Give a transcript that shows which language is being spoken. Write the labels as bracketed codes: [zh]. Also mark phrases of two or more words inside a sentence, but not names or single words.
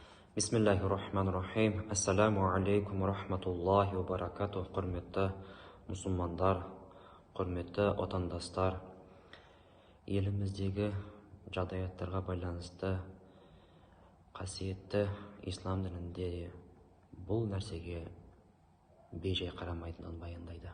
[ar] بسم الله الرحمن الرحيم. السلام عليكم رحمة الله وبركاته. [kk] Құрметті мұсылмандар, құрметті отандастар, еліміздегі жағдаяттарға байланысты қасиетті ислам дінінде бұл нәрсеге бейжай қарамайтынын баяндайды.